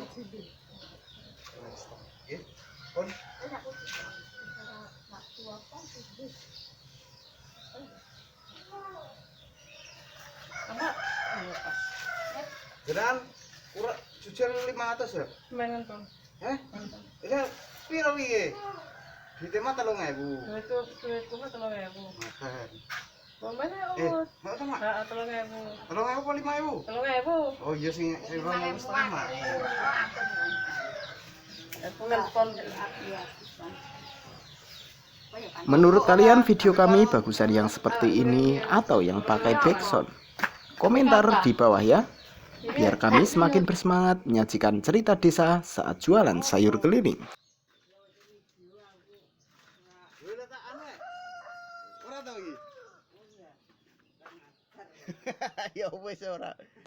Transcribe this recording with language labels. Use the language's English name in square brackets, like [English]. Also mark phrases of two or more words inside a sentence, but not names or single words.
[Javanese] Nggih. Pun [Indonesian] Apa? Iya pas. [Javanese] jenengan kurang jujur 500 ya? Mangan Bang. Heh? Ini piro piye? Duite mah 3.000. Duitku mah 3.000. [Indonesian] Makan. [Javanese] Mamane [Indonesian] Mau ta, Mak? Heeh, 3.000. 3.000 apa 5.000? 3.000. [Javanese] Oh iya sing 2.000 setengah, Mak. Aku nelpon. [Indonesian] Menurut kalian video kami bagusan yang seperti ini atau yang pakai backsound? Komentar di bawah ya. Biar kami semakin bersemangat menyajikan cerita desa saat jualan sayur keliling. [Javanese] Wis tak anu. Ora tau iki. Ya wis ora.